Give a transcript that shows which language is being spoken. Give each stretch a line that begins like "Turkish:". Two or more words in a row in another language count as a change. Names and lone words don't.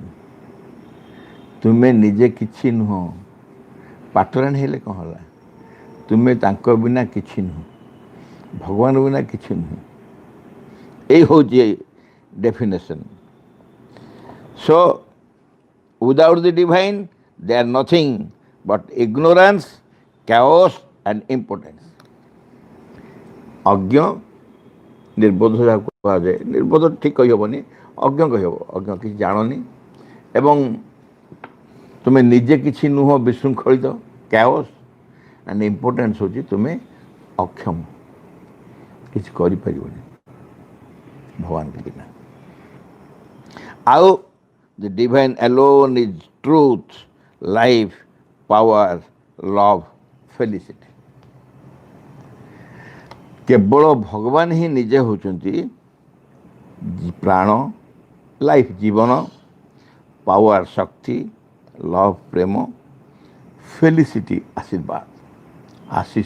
Odia: ତୁମେ ନିଜେ କିଛି ନୁହଁ, ପାଟରାଣୀ ହେଲେ କ'ଣ ହେଲା? ତୁମେ ତାଙ୍କ ବିନା କିଛି ନୁହଁ, ଭଗବାନ ବିନା କିଛି ନୁହଁ। ଏଇ ହେଉଛି ଡେଫିନେସନ୍।
English: so without the divine they are nothing but ignorance, chaos and impotence।
Odia: ଅଜ୍ଞ, ନିର୍ବୋଧ ଯାହାକୁ କୁହାଯାଏ, ନିର୍ବୋଧ ଠିକ୍ କହିହେବନି, ଅଜ୍ଞ କହିହେବ। ଅଜ୍ଞ, କିଛି ଜାଣନି, ଏବଂ ତୁମେ ନିଜେ କିଛି ନୁହଁ, ବିଶୃଙ୍ଖଳିତ,
English: chaos and impotence
Odia: ହେଉଛି ତୁମେ ଅକ୍ଷମ, କିଛି କରିପାରିବନି ଭଗବାନଙ୍କ ବିନା।
English: ଆଉ the divine alone is truth, life, power, love, felicity.
Odia: କେବଳ ଭଗବାନ ହିଁ ନିଜେ ହେଉଛନ୍ତି ପ୍ରାଣ, ଲାଇଫ୍, ଜୀବନ, ପାୱାର, ଶକ୍ତି, ଲଭ୍, ପ୍ରେମ, ଫେଲିସିଟି, ଆଶୀର୍ବାଦ, ଆଶିଷ।